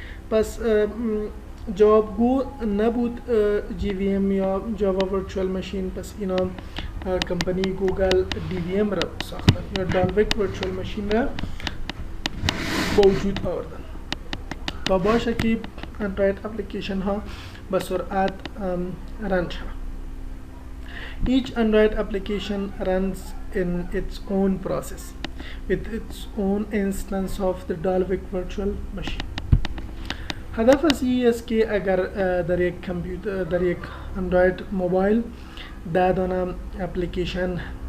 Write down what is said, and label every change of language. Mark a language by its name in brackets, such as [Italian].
[Persian] پس جوابگو نبود JVM یا جاوا ورچوال ماشین، پس اینا کمپانی گوگل DVM را ساختن یا دالویک ورچوال ماشین را با وجود آوردن تا باشه که اندروید اپلیکیشن ها به سرعت رن شود. [English] Each Android application runs in its own process with its own instance of the Dalvik virtual machine. [Persian] هدف از این است که اگر در یک کامپیوتر، در یک اندروید موبایل 10 دانه اپلیکیشن